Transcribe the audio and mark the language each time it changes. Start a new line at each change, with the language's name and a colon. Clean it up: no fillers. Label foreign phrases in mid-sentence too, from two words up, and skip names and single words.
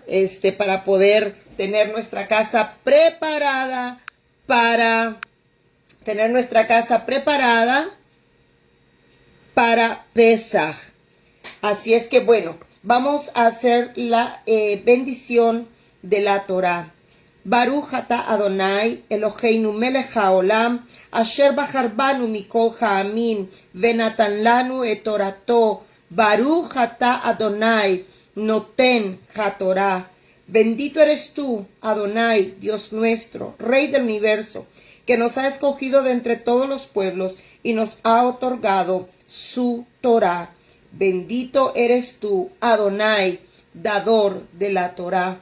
Spanish: Para poder tener nuestra casa preparada para Pesaj. Así es que bueno, vamos a hacer la bendición de la Torá.
Hebrew: ברוך אתה אדוני אלוהינו מלך העולם אשר בחר בנו מכל העמים ונתן לנו את תורתו. ברוך אתה אדוני נותן התורה.
Spanish: Bendito eres tú, Adonai, Dios nuestro, Rey del universo, que nos ha escogido de entre todos los pueblos y nos ha otorgado su Torá. Bendito eres tú, Adonai, dador de la Torá.